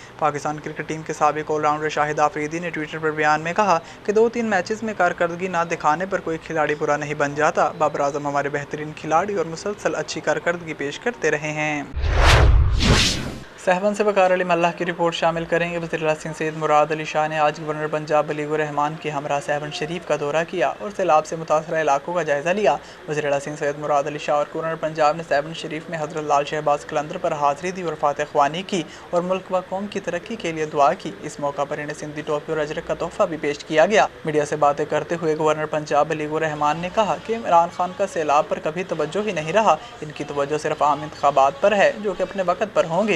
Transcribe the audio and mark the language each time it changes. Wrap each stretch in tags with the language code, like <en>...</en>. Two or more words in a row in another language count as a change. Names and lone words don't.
<ur>پاکستان کرکٹ ٹیم کے سابق آل راؤنڈر شاہد آفریدی نے ٹوئٹر پر بیان میں کہا کہ 2-3 میچز میں کارکردگی نہ دکھانے پر کوئی کھلاڑی برا نہیں بن جاتا. بابر اعظم ہمارے بہترین کھلاڑی اور مسلسل اچھی کارکردگی پیش کرتے رہے ہیں. سہون سے وقار علی ملاح کی رپورٹ شامل کریں گے. وزیر اعلیٰ سندھ سید مراد علی شاہ نے آج گورنر پنجاب بلیغ الرحمان کے ہمراہ سہون شریف کا دورہ کیا اور سیلاب سے متاثرہ علاقوں کا جائزہ لیا. وزیر اعلیٰ سندھ سید مراد علی شاہ اور گورنر پنجاب نے سہون شریف میں حضرت لعل شہباز قلندر پر حاضری دی اور فاتحہ خوانی کی اور ملک و قوم کی ترقی کے لیے دعا کی. اس موقع پر انہیں سندھی ٹوپی اور اجرک کا تحفہ بھی پیش کیا گیا. میڈیا سے باتیں کرتے ہوئے گورنر پنجاب بلیغ الرحمان نے کہا کہ عمران خان کا سیلاب پر کبھی توجہ ہی نہیں رہا، ان کی توجہ صرف عام انتخابات پر ہے جو کہ اپنے وقت پر ہوں گے.</ur>